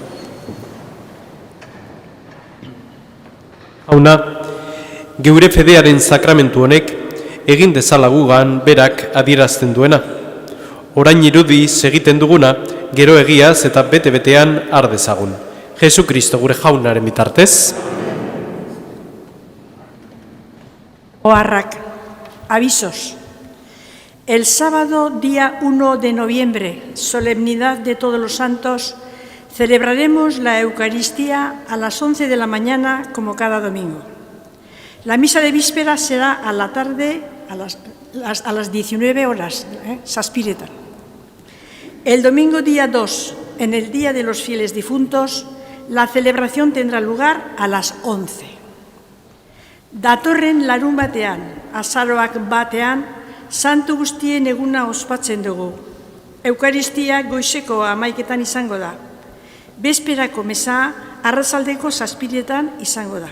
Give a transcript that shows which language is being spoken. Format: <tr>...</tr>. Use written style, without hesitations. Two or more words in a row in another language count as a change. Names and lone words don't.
<eu>Hauna, geure fedearen sakramentu honek egin dezala gugan berak adierazten duena. Orain irudiz egiten duguna, gero egiaz eta bete-betean har dezagun. Jesu Kristo gure jaunaren bitartez. Oharrak,</eu> <es>avisos. El sábado, día 1 de noviembre, solemnidad de Todos los Santos, celebraremos la Eucaristía a las 11 de la mañana, como cada domingo. La misa de víspera será a la tarde, a las 19 horas, Saspiretan. El domingo, día 2, en el Día de los Fieles Difuntos, la celebración tendrá lugar a las 11.</es> <eu>Datorren larun batean, azaroak batean, Santu guztien eguna ospatzen dugu. Eukaristia goizeko 11etan izango da. Bezperako meza arratsaldeko 7etan izango da.</eu>